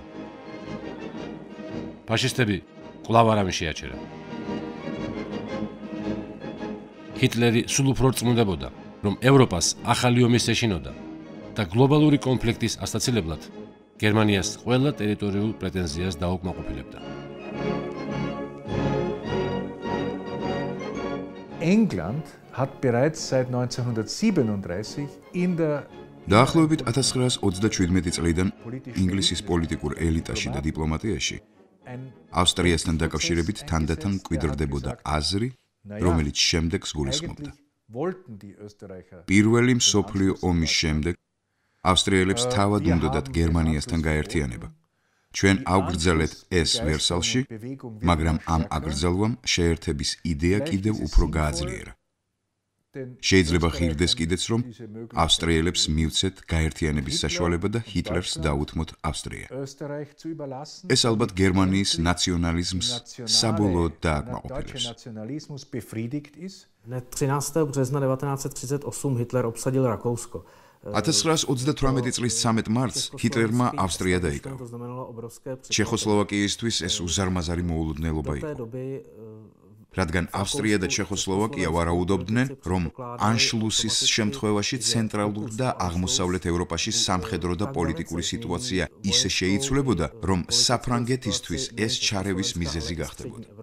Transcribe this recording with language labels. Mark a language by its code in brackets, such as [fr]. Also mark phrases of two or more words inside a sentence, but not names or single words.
[ka] ფაშისტები კვლავ არავინ შეაჩერა. ჰიტლერი სულ უფრო რწმუნდებოდა, რომ ევროპას ახალი ომის ეშინოდა და გლობალური კონფლიქტის ასტაცილებლად გერმანიას ყველა ტერიტორიულ პრეტენზიას დაუკმაყოფილებდა. [de] England hat bereits seit 1937 in der [ka] დაახლოებით 1937 წლიდან ინგლისის პოლიტიკურ ელიტაში და დიპლომატიაში ავსტრიასთან დაკავშირებით თანდათან მკვიდრდებოდა აზრი, რომელიც შემდეგს გულისხმობდა. პირველი მსოფლიო ომის შემდეგ ავსტრიელებს თავად უნდოდათ გერმანიასთან გაერთიანება. ჩვენ ავგრძელეთ ეს ვერსალში, მაგრამ ამ აკრძალვამ შეერთების იდეა კიდევ უფრო გააძლიერა. შეიძლება ხირდეს კიდეც, რომ ავსტრიელებს მივცეთ გაერთიანების საშუალება და ჰიტლერს დაუთმოთ ავსტრია. ეს ალბათ გერმანიის ნაციონალიზმს საბოლოოდ დააკმაყოფილებს. [cs] Dne 13. března 1938 Hitler obsadil Rakousko. [ka] 1938 წლის 13 მარტს ჰიტლერმა ავსტრია დაიკავა. ჩეხოსლოვაკიისთვის ეს უზარმაზარი მოულოდნელობა იყო. რადგან ავსტრია და ჩეხოსლოვაკია ვარაუდობდნენ, რომ ანშლუსის შემთხვევაში ცენტრალურ და აღმოსავლეთ ევროპაში სამხედრო და პოლიტიკური სიტუაცია ისე შეიცვლებოდა, რომ საფრანგეთისთვის ეს ჩარევის მიზეზი გახდებოდა.